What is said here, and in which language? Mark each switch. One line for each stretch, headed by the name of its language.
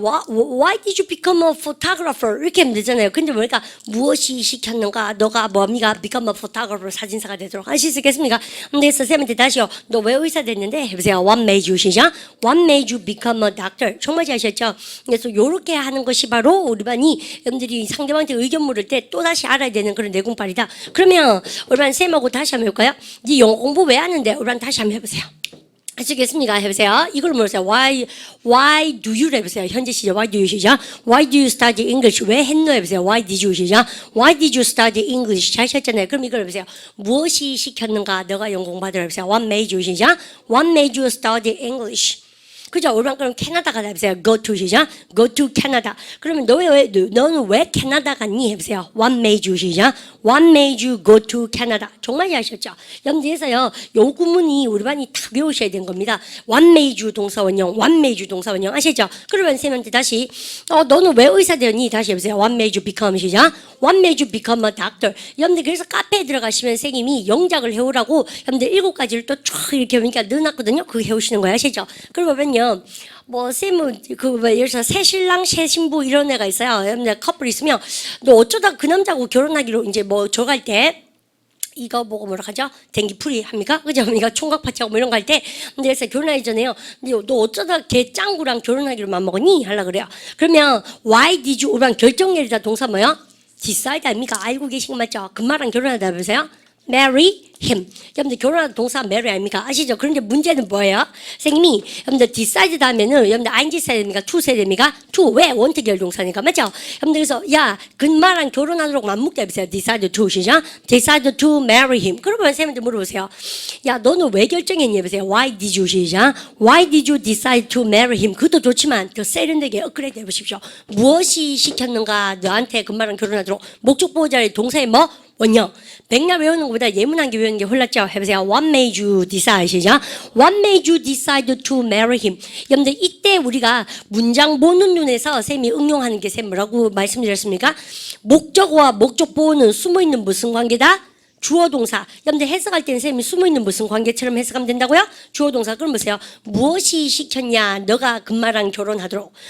English: Why did you become a photographer?
Korean: 이렇게 하면 되잖아요. 근데 뭐니까 무엇이 시켰는가? 너가 뭡니까?
English: become a photographer.
Korean: 사진사가 되도록 하시겠습니까? 근데 선생님한테 다시요. 너 왜 의사 됐는데? 해보세요.
English: What made you 시작. What made you become a doctor?
Korean: 정말 잘하셨죠? 그래서 요렇게 하는 것이 바로 우리 반이 여러분들이 상대방한테 의견 물을 때 또다시 알아야 되는 그런 내공빨이다. 그러면 우리 반 쌤하고 다시 한번 해볼까요? 네 영어 공부 왜 하는데? 우리 반 다시 한번 해보세요. 아시겠습니까? 해보세요. 이걸 물으세요.
English: Why do you
Korean: 해보세요. 현재 시작.
English: Why do you 시작. Why do you study English?
Korean: 왜 했노? 해보세요.
English: Why did you 시작. Why did you study English?
Korean: 잘 하셨잖아요. 그럼 이걸 해보세요. 무엇이 시켰는가? 너가 연공받으라 해보세요.
English: What made you 시작. What made you study English?
Korean: 그죠? 우리만 그럼 캐나다 가자 해보세요.
English: Go to 시작. Go to Canada.
Korean: 그러면 너는 왜 캐나다 갔니? 해보세요.
English: What made you 시작. What made you go to Canada?
Korean: 정말 잘하셨죠? 여러분들에서요, 요 구문이 우리 반이 다 외우셔야 되는 겁니다.
English: What made you
Korean: 동사원형,
English: What made you 동사원형
Korean: 아시죠? 그러면 쌤한테 다시, 너는 왜 의사 되었니? 다시 해보세요.
English: What made you become 시작. What made you become a doctor?
Korean: 여러분들 그래서 카페에 들어가시면 선생님이 영작을 해오라고 여러분들 7가지를 또 쫙 이렇게 보니까 넣어놨거든요. 그거 해오시는 거예요. 아시죠? 그러면요. 쌤은 예를 들어서 새 신랑 새 신부 이런 애가 있어요. 여러분들 커플 있으면 너 어쩌다 그 남자하고 결혼하기로 이제 저 갈 때 이거 보고 뭐라 하죠? 댕기풀이 합니까? 그죠? 그러니까 총각 파티하고 뭐 이런 거 할 때 근데 그래서 결혼하기 전에요. 근데 너 어쩌다 걔 짱구랑 결혼하기로 맘먹었니? 하려 그래요. 그러면
English: why did you?
Korean: 우리랑 결정렬이다 동사 뭐요? decide 아닙니까? 알고 계신 거 맞죠? 금마랑 결혼하다 보세요.
English: marry him.
Korean: 여러분들 결혼하다 동사 marry 아닙니까? 아시죠? 그런데 문제는 뭐예요? 선생님이 여러분들 decide 다음에는 여러분들 ing 써야 됩니까? to 써야 됩니까? to 왜? want 결동사니까 맞죠? 여러분들 그래서 야 금마랑 결혼하도록 맘먹다 해보세요.
English: decide to 시작. decide to marry him.
Korean: 그러면 선생님한테 물어보세요. 야 너는 왜 결정했니? 해보세요.
English: why did you 시작. why did you decide to marry him?
Korean: 그것도 좋지만 더 세련되게 업그레이드 해보십시오. 무엇이 시켰는가 너한테 금마랑 결혼하도록 목적 보호자의 동사의 뭐? 원형. 맥락 외우는 것보다 예문한 게 외우는 게 홀랐죠? 해보세요.
English: What made you decide? 시작. What made you decide to marry him?
Korean: 여러분들 이때 우리가 문장 보는 눈에서 쌤이 응용하는 게 쌤 뭐라고 말씀드렸습니까? 목적어와 목적 보호는 숨어있는 무슨 관계다? 주어 동사. 여러분들 해석할 때는 쌤이 숨어있는 무슨 관계처럼 해석하면 된다고요? 주어 동사. 그럼 보세요. 무엇이 시켰냐? 너가 금마랑 결혼하도록.